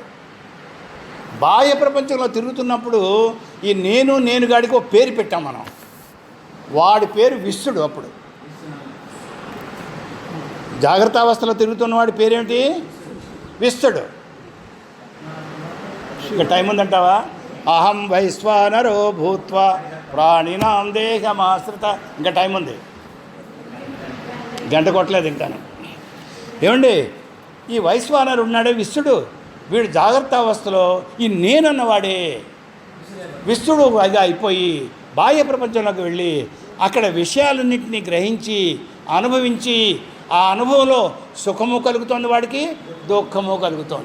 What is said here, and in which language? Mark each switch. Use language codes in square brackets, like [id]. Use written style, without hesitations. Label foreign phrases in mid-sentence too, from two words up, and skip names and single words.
[te] బాహ్య ప్రపంచంలో తిరుగుతున్నప్పుడు ఈ నేను నేను గాడికి ఒక పేరు పెట్టాం మనం. వాడి పేరు విశ్వడు. అప్పుడు జాగ్రత్త అవస్థలో తిరుగుతున్న వాడి పేరేమిటి? విశ్వడు. ఇక టైం ఉందంటావా? [sa] అహం వైశ్వానరో భూత్వా ప్రాణినాం దేహమాశ్రిత. [te] ఇంకా టైం ఉంది, గంట కొట్టలేదు ఇంకాను. ఏమండి? ఈ వైశ్వానరు ఉన్నాడే విశ్వడు, వీడు జాగ్రత్త అవస్థలో ఈ నేనన్నవాడే విశ్వడు అది అయిపోయి బాహ్య ప్రపంచంలోకి వెళ్ళి అక్కడ విషయాలన్నింటినీ గ్రహించి అనుభవించి ఆ అనుభవంలో సుఖము కలుగుతోంది, వాడికి దుఃఖము కలుగుతోంది.